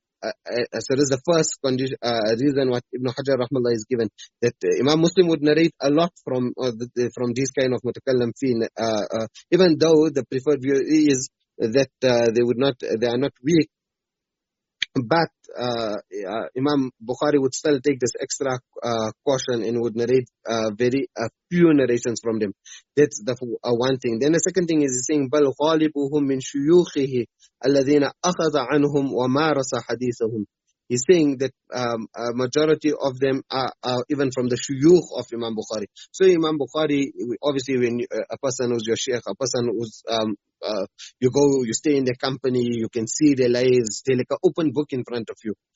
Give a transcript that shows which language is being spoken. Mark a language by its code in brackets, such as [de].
[en] So this is the first condition, reason what Ibn Hajar rahmallah is given, that Imam Muslim would narrate a lot from these kind of mutakallam fi, even though the preferred view is that they are not weak, but Imam Bukhari would still take this extra caution and would narrate very few narrations from them. That's the one thing. Then the second thing is saying, [ar] بَلْ غَالِبُهُمْ مِنْ شُيُوخِهِ الَّذِينَ أَخَذَ عَنْهُمْ وَمَارَسَ حَدِيثَهُم. [en] He's saying that a majority of them are even from the shuyukh of Imam Bukhari. So Imam Bukhari, obviously when a person who's your sheikh, a person who's, you stay in their company, you can see their lives, they're like an open book in front of you.